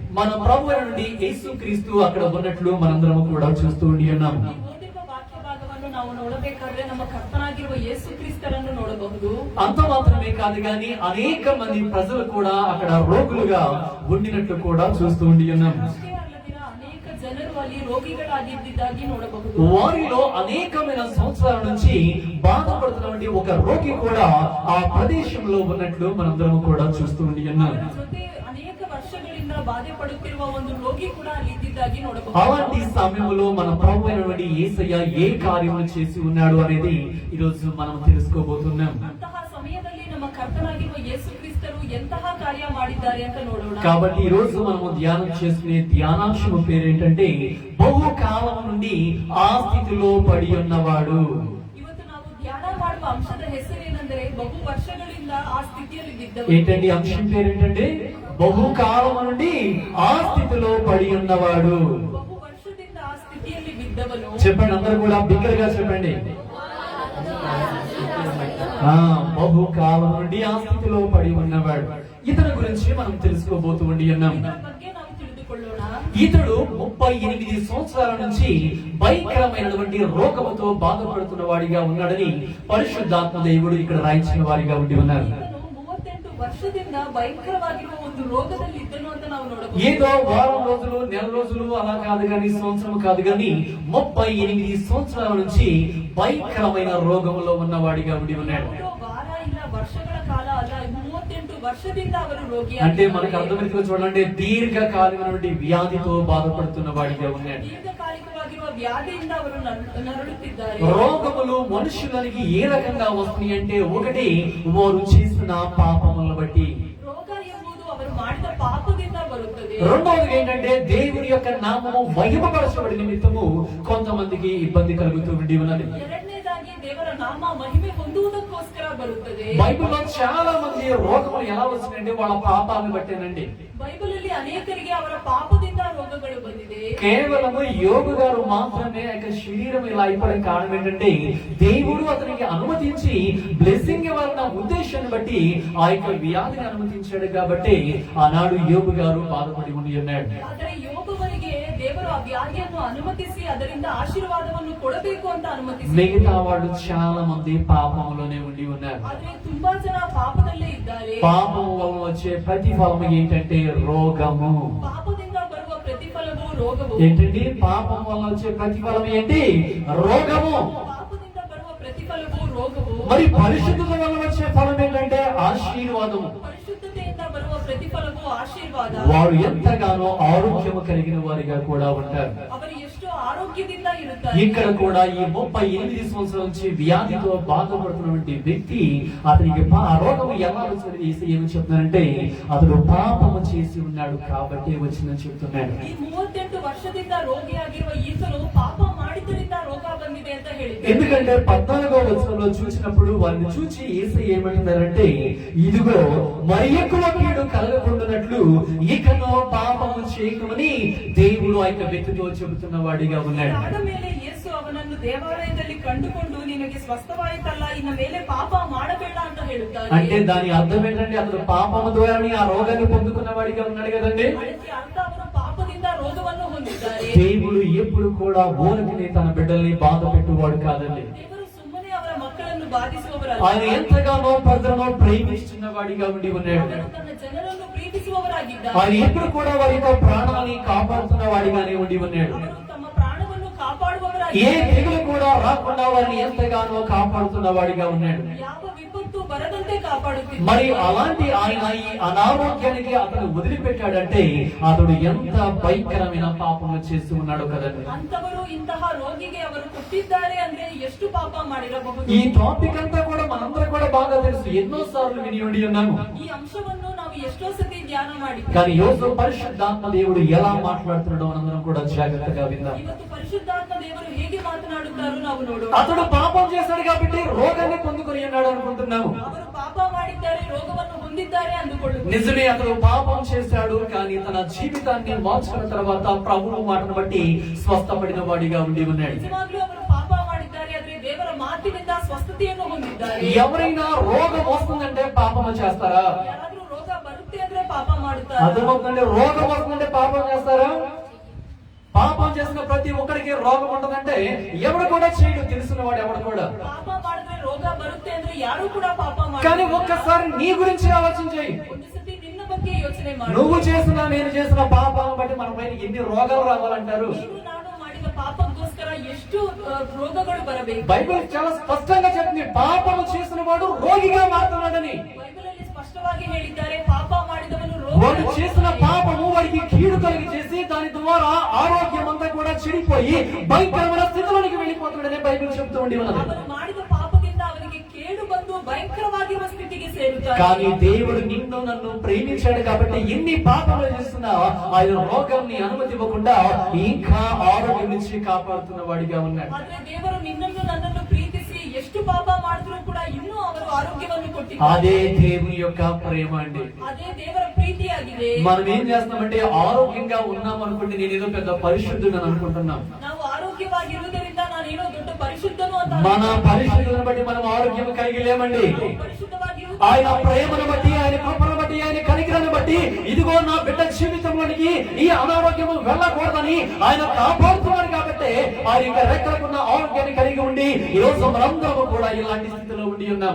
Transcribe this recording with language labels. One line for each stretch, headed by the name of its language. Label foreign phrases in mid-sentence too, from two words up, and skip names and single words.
Telugu: మన ప్రభువు నుండి యేసుక్రీస్తు అక్కడ ఉన్నట్లు మనందరం కూడా చూస్తూ ఉన్నాం.
Kannada: ನಾವು ನೋಡಬೇಕಾದ್ರೆ ನಮ್ಮ ಕರ್ತನಾಗಿರುವ ಯೇಸು ಕ್ರಿಸ್ತರನ್ನು ನೋಡಬಹುದು.
Telugu: అంత మాత్రమే కాదు గాని అనేక మంది ప్రజలు కూడా అక్కడ రోగులుగా ఉండినట్లు కూడా చూస్తూ ఉన్నాం.
Kannada: అనేక ಜನರು ಅಲ್ಲಿ ರೋಗಿಗಳಾಗಿದ್ದಾಗಿ ನೋಡಬಹುದು.
Telugu: వారిలో అనేకమైన సంవత్సరాల నుంచి బాధపడుతున్నటువంటి ఒక రోగి కూడా ఆ ప్రదేశంలో ఉన్నట్లు మనందరం కూడా చూస్తూ ఉన్నాం.
Kannada: అనేక ವರ್ಷಗಳಿಂದ ಬಾಧೆ ಪಡುತ್ತಿರುವ ಒಂದು ರೋಗಿ ಕೂಡ ಅಲ್ಲಿ ಇದ್ದಿದ್ದಾಗಿ ನೋಡಬಹುದು.
Telugu: అలాంటి సమయంలో మన ప్రభు అయినటువంటి యేసయ్య ఏ కార్యములు చేసి ఉన్నాడు అనేది ఈ రోజు మనం తెలుసుకోబోతున్నాం.
Kannada: అంತಹ సమయದಲ್ಲಿ ನಮ್ಮ ಕರ್ತನಾಗಿರುವ ಯೇಸು ಕ್ರಿಸ್ತರು ಎಂತಹ ಕಾರ್ಯ ಮಾಡಿದ್ದಾರೆ ಅಂತ ನೋಡೋಣ.
Telugu: కాబట్టి ఈ రోజు మనము ధ్యానం చేసుకునే ధ్యానాంశం పేరు ఏంటంటే బహుకాలం నుండి ఆ స్థితిలో పడి ఉన్నవాడు.
Kannada: ಇವತ್ತು ನಾವು ಧ್ಯಾನ ಮಾಡುವ ಅಂಶದ ಹೆಸರೇನೆಂದರೆ ಬಹು ವರ್ಷಗಳಿಂದ ಆ ಸ್ಥಿತಿಯಲ್ಲಿ ಬಿದ್ದವರು.
Telugu: ఏంటండి అంశం పేరు ఏంటంటే బహుకాలం నుండి ఆ స్థితిలో పడి ఉన్నవాడు.
Kannada: ಬಹು ವರ್ಷದಿಂದ ಆ ಸ್ಥಿತಿಯಲ್ಲಿ ಬಿದ್ದವನು.
Telugu: చెప్పండి, అందరూ కూడా బిగ్గరగా చెప్పండి. బహుకాలం నుండి ఆ స్థితిలో పడి ఉన్నవాడు. ఇతని గురించి మనం తెలుసుకోబోతూ ఉన్నాం. ఇతడు 38 సంవత్సరాల నుంచి భయంకరమైనటువంటి రోగముతో బాధపడుతున్న వాడిగా ఉన్నాడని పరిశుద్ధాత్మ దేవుడు ఇక్కడ రాయించిన వారిగా ఉండి ఉన్నారు.
Kannada: 38 ವರ್ಷದಿಂದ ಭయంಕರವಾಗಿರುವ ಒಂದು ರೋಗದಲ್ಲಿ ಇದ್ದನು ಅಂತ ನಾವು ನೋಡಬಹುದು.
Telugu: ఏదో వారం రోజులు నెల రోజులు అలా కాదు కానీ సంవత్సరం కాదు కానీ 38 సంవత్సరాల నుంచి భయంకరమైన రోగంలో ఉన్నవాడిగా ఉండి ఉన్నాడు.
Kannada: వార ಇಲ್ಲ ವರ್ಷಗಳ ಕಾಲ ಅಲ್ಲ, 38 ವರ್ಷದಿಂದ ಅವರು ರೋಗಿ.
Telugu: అంటే మనకు అర్థమైతే చూడండి, దీర్ఘకాలికమైనటువంటి వ్యాధితో బాధపడుతున్న వాడిగా ఉన్నాడు.
Kannada: దీర్ఘకాలికವಾಗಿರುವ వ్యాధిಯಿಂದ ಅವರು ನರಳುತ್ತಿದ್ದಾರೆ.
Telugu: రోగములు మనుషులకి ఏ రకంగా వస్తున్నాయి అంటే, ఒకటి వారు చేసిన పాపములను బట్టి,
Kannada: ರೋಗ ಎಂಬುದು ಅವರು ಮಾಡಿದ ಪಾಪದಿಂದ ಬರುತ್ತದೆ.
Telugu: రెండవది ఏంటంటే దేవుని యొక్క నామము మహిమపరచబడి నిమిత్తము కొంతమందికి ఇబ్బంది కలుగుతూ ఉండి ఉన్నది.
Kannada: ಎರಡನೇದಾಗಿ ದೇವರ ನಾಮ ಮಹಿಮೆ ಹೊಂದುವುದಕ್ಕೋಸ್ಕರ ಬರುತ್ತದೆ.
Telugu: బైబిల్లో చాలా మంది రోగములు ఎలా వస్తున్నాయంటే వాళ్ళ పాపాలను బట్టేనండి.
Kannada: బైబిల్ ಅಲ್ಲಿ ಅನೇಕರಿಗೆ ಅವರ ಪಾಪದಿಂದ ರೋಗಗಳು ಬಂದಿದೆ.
Telugu: కేవలము యోగు గారు మాత్రమే యొక్క శరీరం ఇలా అయిపోవడానికి కారణం ఏంటంటే, దేవుడు అతనికి అనుమతించి బ్లెస్సింగ్ ఇవ్వాలన్న ఉద్దేశాన్ని బట్టి ఆ యొక్క వ్యాధిని అనుమతించాడు కాబట్టి ఆనాడు యోగు గారు బాధపడి ఉండి ఉన్నాడు.
Kannada: ಆದರೆ ಯೋಬುವನಿಗೆ ದೇವರು ಆ ವ್ಯಾಧಿಯನ್ನು ಅನುಮತಿಸಿ ಅದರಿಂದ ಆಶೀರ್ವಾದವನ್ನು ಕೊಡಬೇಕು ಅಂತ ಅನುಮತಿಸಿ,
Telugu: మిగతా వాళ్ళు చాలా మంది పాపంలోనే ఉండి ఉన్నారు.
Kannada: ಆದರೆ ತುಂಬಾ ಜನ ಪಾಪದಲ್ಲೇ ಇದ್ದಾರೆ.
Telugu: పాపం వలన వచ్చే ప్రతిఫలం ఏంటంటే రోగము.
Kannada: ಪಾಪದಿಂದ ಬರುವ ಪ್ರತಿಫಲವು ರೋಗವು.
Telugu: ఏంటండి పాపం వలన వచ్చే ప్రతిఫలం ఏంటి? రోగము.
Kannada: ಪಾಪದಿಂದ ಬರುವ ಪ್ರತಿಫಲವು ರೋಗವು.
Telugu: మరి పరిశుద్ధత వలన వచ్చే ఫలం ఏంటంటే ఆశీర్వాదము.
Kannada: ಪರಿಶುದ್ಧತೆಯಿಂದ ಬರುವ ಪ್ರತಿಫಲವು ಆಶೀರ್ವಾದ.
Telugu: వారు ఎంతగానో ఆరోగ్యము కలిగిన వారిగా కూడా ఉంటారు.
Kannada: ಅವರು ಎಷ್ಟು ఆరోగ్యದಿಂದ ఇరుతారు.
Telugu: ఇక్కడ కూడా ఈ 38 సంవత్సరాల నుంచి వ్యాధితో బాధపడుతున్నటువంటి వ్యక్తి, అతనికి ఆ రోగము ఎలా వచ్చింది చేసి ఏమని చెప్తున్నారంటే, అతడు పాపము చేసి ఉన్నాడు కాబట్టి వచ్చిందని చెప్తున్నాడు.
Kannada: ಈ 38 ವರ್ಷದಿಂದ ರೋಗಿಯಾಗಿರುವ ಈತನು ಪಾಪ ಮಾಡಿದ್ದರಿಂದ ರೋಗ ಬಂದಿದೆ ಅಂತ ಹೇಳಿದ್ದಾರೆ.
Telugu: ఎందుకంటే 14వ వచనంలో చూసినప్పుడు వారిని చూచి యేసయ్య ఏమంటున్నారంటే, ఇదిగో మరి ఎక్కువ కీడు కలగకుండానట్లు ఇకను పాపము చేయకమని దేవుడు ఆ యొక్క వ్యక్తితో చెబుతున్న వాడిగా ఉన్నాడు.
Kannada: ಆದ ಮೇಲೆ ಯೇಸು ಅವನನ್ನು ದೇವಾಲಯದಲ್ಲಿ ಕಂಡುಕೊಂಡು ನಿನಗೆ ಸ್ವಸ್ಥವಾಯಿತಲ್ಲ, ಇನ್ನು ಮೇಲೆ ಪಾಪ ಮಾಡಬೇಡ ಅಂತ ಹೇಳುತ್ತಾರೆ.
Telugu: అంటే దాని అర్థం ఏంటంటే, అతడు పాపము ద్వారానే ఆ రోగాన్ని పొందుకున్న వాడిగా ఉన్నాడు కదండి.
Kannada: ಅದಕ್ಕೆ ಅರ್ಥ ಅವರು ಪಾಪದಿಂದ ರೋಗವನ್ನು ಹೊಂದಿದ್ದಾರೆ.
Telugu: దేవుడు ఎప్పుడు కూడా ఊరకనే తన బిడ్డల్ని బాధ పెట్టువాడు కాదండి.
Kannada: ದೇವರು ಸುಮ್ಮನೆ ಅವರ ಮಕ್ಕಳನ್ನು ಬಾಧಿಸುವವರಲ್ಲ.
Telugu: ఆయన ఎంతగానో ప్రజలను ప్రేమిస్తున్న వాడిగా ఉండి ఉన్నాడు.
Kannada: ತನ್ನ ಜನರನ್ನು ಪ್ರೀತಿಸುವವರಾಗಿದ್ದಾರೆ.
Telugu: ఆయన ఎప్పుడు కూడా వారి యొక్క ప్రాణాన్ని కాపాడుతున్న వాడిగానే ఉండి ఉన్నాడు.
Kannada: ಅವರು ತಮ್ಮ ಪ್ರಾಣವನ್ನು
Telugu: ఏ
Kannada: ಕಾಪಾಡುವವರಾಗಿದ್ದಾರೆ.
Telugu: తెగులు కూడా రాకుండా వారిని ఎంతగానో కాపాడుతున్న వాడిగా ఉన్నాడు.
Kannada: ಯಾವ ವಿಪತ್ತು ಬರದಂತೆ ಕಾಪಾಡುತ್ತಿದ್ದಾರೆ.
Telugu: మరి అలాంటి ఆయన ఈ అనారోగ్యానికి అతను వదిలిపెట్టాడంటే అతడు ఎంత భయంకరమైన పాపము చేస్తూ ఉన్నాడు కదండి.
Kannada: ಅಂತವರು ಇಂತಹ ರೋಗಿಗೆ ಅವರು ಕೊಟ್ಟಿದ್ದಾರೆ ಅಂದ್ರೆ ಎಷ್ಟು ಪಾಪ ಮಾಡಿರಬಹುದು.
Telugu: ఈ టాపిక్ అంతా కూడా మనందరం కూడా బాగా తెలుసు, ఎన్నో సార్లు విని ఉండి ఉన్నాము.
Kannada: ಈ ಅಂಶವನ್ನು ನಾವು ಎಷ್ಟೋ ಸತಿ ಧ್ಯಾನ ಮಾಡಿದ್ದೇವೆ.
Telugu: కానీ యోసు పరిశుద్ధాత్మ దేవుడు ఎలా మాట్లాడుతున్నాడో మనందరం కూడా జాగ్రత్తగా విందాం.
Kannada: ಇವತ್ತು ಪರಿಶುದ್ಧಾತ್ಮ ದೇವರು ಹೇಗೆ ಮಾತನಾಡುತ್ತಾರೋ ನಾವು ನೋಡೋಣ.
Telugu: అతడు పాపం చేశాడు కాబట్టి రోగాన్ని పొందుకొని ఉన్నాడు అనుకుంటున్నాము.
Kannada: ಅವರು ಪಾಪ ಮಾಡಿದ್ದಾರೆ, ರೋಗವನ್ನು ಹೊಂದಿದ್ದಾರೆ ಅಂದುಕೊಳ್ಳುತ್ತಾರೆ.
Telugu: నిజమే, అతడు పాపం చేశాడు కానీ తన జీవితాన్ని మార్చుకున్న తర్వాత ప్రభువు మాటను బట్టి స్వస్థపడిన వాడిగా ఉండి ఉన్నాడు.
Kannada: ನಿಜವಾಗ್ಲೂ ಅವರು ಪಾಪ ಮಾಡಿದ್ದಾರೆ, ಆದ್ರೆ ದೇವರ ಮಾತಿನಿಂದ ಸ್ವಸ್ಥತೆಯನ್ನು ಹೊಂದಿದ್ದಾರೆ.
Telugu: ఎవరైనా రోగం వస్తుందంటే పాపము చేస్తారా?
Kannada: ಯಾರಾದ್ರೂ ರೋಗ ಬರುತ್ತೆ ಅಂದ್ರೆ ಪಾಪ ಮಾಡುತ್ತಾರೆ.
Telugu: అర్థమవుతుందంటే రోగం వస్తుందంటే పాపం చేసిన ప్రతి ఒక్కరికి రోగం ఉంటదంటే ఎవడు కూడా చేయడు, తెలిసిన వాడు ఎవడు కూడా.
Kannada: ಪಾಪ ಮಾಡಿದ್ರೆ ರೋಗ ಬರುತ್ತೆ ಅಂದ್ರೆ ಯಾರು ಕೂಡ ಪಾಪ
Telugu: కానీ ఒక్కసారి నీ గురించి ఆలోచన చేయి.
Kannada: ಒಂದು ಸತಿ ನಿನ್ನ ಬಗ್ಗೆ ಯೋಚನೆ ಮಾಡು.
Telugu: నువ్వు చేసిన నేను చేసిన పాపాలను బట్టి మన పైన ఎన్ని రోగాలు రావాలంటారు.
Kannada: ನೀನು ನಾನು ಮಾಡಿದ ಪಾಪಕ್ಕೋಸ್ಕರ ಎಷ್ಟು ರೋಗಗಳು ಬರಬೇಕು.
Telugu: బైబిల్ చాలా స్పష్టంగా చెప్తుంది, పాపము చేసిన వాడు రోగిగా మారుతున్నాడని.
Kannada: ಬೈಬಲಲ್ಲಿ ಸ್ಪಷ್ಟವಾಗಿ ಹೇಳಿದ್ದಾರೆ, ಪಾಪ ಮಾಡಿದವನು
Telugu: వాడు
Kannada: ರೋಗ.
Telugu: చేసిన పాపము వాడికి కీడు కలిగి చేసి దాని ద్వారా ఆరోగ్యం అంతా కూడా చెడిపోయి భయంకరమైన స్థితిలోనికి వెళ్ళిపోతున్నాడని బైబిల్ చెప్తూ ఉండి ఉన్నది.
Kannada: ಅವನು ಮಾಡಿದ ಪಾಪದಿಂದ ಅವನಿಗೆ ಕೇಡು ಬಂದು ಭಯಂಕರವಾಗಿರುವ ಸ್ಥಿತಿಗೆ ಸೇರುತ್ತಾನೆ.
Telugu: కానీ దేవుడు నిన్ను నన్ను ప్రేమించాడు కాబట్టి ఎన్ని పాపములు చేస్తున్నా ఆయన రోగాన్ని అనుమతి ఇవ్వకుండా ఇంకా ఆరోగ్యం నుంచి కాపాడుతున్న వాడిగా ఉన్నాడు.
Kannada: ಆದ್ರೆ ದೇವರು ನಿನ್ನನ್ನು ನನ್ನನ್ನು ಪ್ರೀತಿಸಿ ಎಷ್ಟು ಪಾಪ ಮಾಡಿದ್ರು ಕೂಡ ಇನ್ನೂ ಅವರು ಆರೋಗ್ಯವನ್ನು ಕೊಟ್ಟಿದ್ದಾರೆ.
Telugu: అదే దేవుని యొక్క ప్రేమ అండి.
Kannada: అదే ದೇವರ ಪ್ರೀತಿಯಾಗಿದೆ.
Telugu: మనం ఏం చేస్తామంటే ఆరోగ్యంగా ఉన్నాం అనుకుంటే నేనేదో పెద్ద పరిశుద్ధుడు అని అనుకుంటున్నాం.
Kannada: ನಾವು ಆರೋಗ್ಯವಾಗಿರುವುದರಿಂದ ನಾನೇನೋ ದೊಡ್ಡ ಪರಿಶುದ್ಧನು ಅಂತ
Telugu: మన పరిశుద్ధులను బట్టి మనం ఆరోగ్యం కలిగి లేమండి.
Kannada: ಪರಿಶುದ್ಧವಾಗಿರುವುದು
Telugu: ఆయన ప్రేమను బట్టి, ఆయన కృపను బట్టి, ఆయన కనికరాన్ని బట్టి ఇదిగో నా బిడ్డ జీవితంలోనికి ఈ అనారోగ్యము వెళ్ళకూడదని ఆయన కాపాడుతున్నారు కాబట్టి ఆయన యొక్క రెక్కలకున్న ఆరోగ్యాన్ని కలిగి ఉండి ఈ రోజు మనందరము కూడా ఇలాంటి స్థితిలో ఉండి ఉన్నాం.